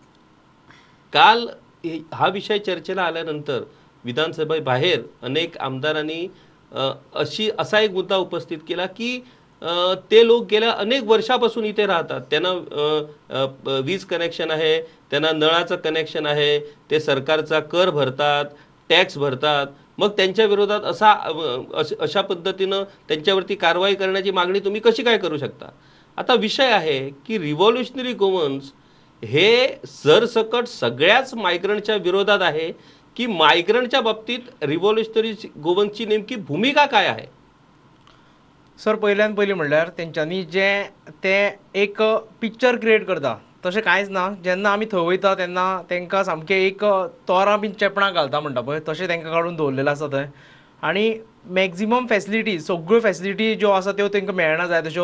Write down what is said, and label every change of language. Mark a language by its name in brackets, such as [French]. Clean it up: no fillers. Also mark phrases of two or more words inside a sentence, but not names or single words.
[Marathi] काल हा विषय चर्चेला आल्यानंतर विधानसभेबाहेर अनेक आमदारांनी असा एक मुद्दा उपस्थित केला की ते लोक गेल्या अनेक वर्षापासून इथे राहतात, त्यांना वीज कनेक्शन आहे, त्यांना नळाचं कनेक्शन आहे, ते सरकारचा कर भरतात, टॅक्स भरतात, मग त्यांच्या विरोधात अशा पद्धतीनं त्यांच्यावरती कारवाई करण्याची मागणी तुम्ही कशी काय करू शकता? आता विषय आहे की रिव्हॉल्युशनरी गोवन्स हे सरसकट सगळ्याच मायग्रंटच्या विरोधात आहे की मायग्रंटच्या बाबतीत रिव्हॉल्युशनरी गोवन्सची नेमकी भूमिका काय आहे? [Konkani] सर, पहिल्यान पयलीं म्हणल्यार तेंच्यांनी जे ते एक [English] picture create [Konkani] करता तशें कांयच ना. जेन्ना आमी थंय वयता तेन्ना तांकां सामकें एक तोरां बीन चेपणां घालता म्हणटा पळय तशें तांकां काडून दवरलेलें आसा थंय. आनी [English] maximum facility, [Konkani] सगळ्यो फॅसिलिटी ज्यो आसा त्यो तांकां मेळना जाय तश्यो.